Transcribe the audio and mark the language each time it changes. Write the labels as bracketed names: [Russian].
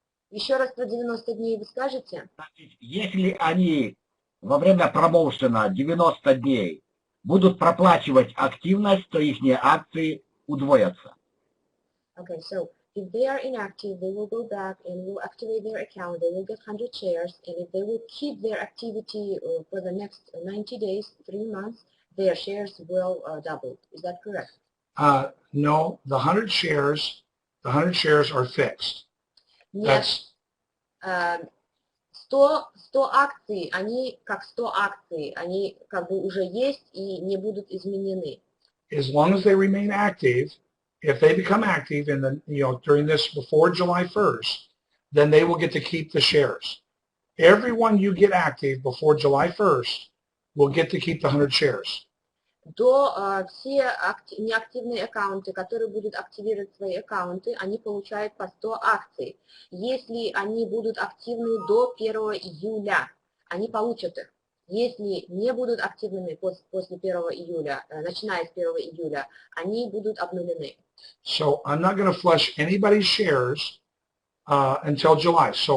[Russian] Еще раз про 90 дней вы скажете? Если они во время промоушена 90 дней будут проплачивать активность, то их акции удвоятся. [English] Okay, so if they are inactive, they will go back and will activate their account. They will get 100 shares, and if they will keep their activity for the next 90 days, 3 months, their shares will double. Is that correct? No, the 100 shares are fixed. [Russian] Нет. 100 акций, они как 100 акций, они как бы уже есть и не будут изменены. [English] As long as they remain active, if they become active in the, during this before July 1st, then they will get to keep the shares. Everyone you get active before July 1st will get to keep the 100 shares. [Russian] Все неактивные аккаунты, которые будут активировать свои аккаунты, они получают по 100 акций. Если они будут активны до 1 июля, они получат их. Если не будут активными после 1 июля, начиная с 1 июля, они будут обнулены. [English] So I'm not going to flush anybody's shares until July.